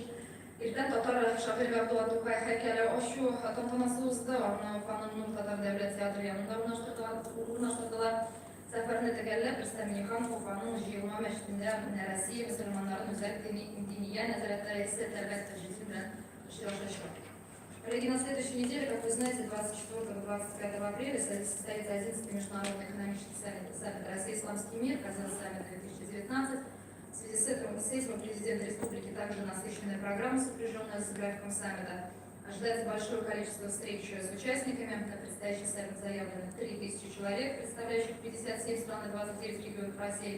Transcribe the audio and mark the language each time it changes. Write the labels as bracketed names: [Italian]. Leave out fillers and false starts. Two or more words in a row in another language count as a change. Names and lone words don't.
[Tatar] Иртән татар шагыйрь Габдулла Тукай һәйкәле ачу тантанасы узды. Аны Уфаның татар дәүләт театры янында урнаштырдылар. Сәфәрне төгәлләп Рөстәм Миңнеханов Уфаның җыелма мәчетендә Россия мөселманнарын үзәк диния нәзарәте рәисе Тәлгат Таҗетдин белән очрашачак. [Russian] Коллеги, на следующей неделе, как вы знаете, 24-25 апреля состоится 11-й международный экономический саммит России «Исламский мир», Казан саммит 2019. В связи с этим президент республики также насыщенная программа, сопряженная с графиком саммита. Ожидается большое количество встреч с участниками. На предстоящий саммит заявлено 3000 человек, представляющих 57 стран и 29 регионов России.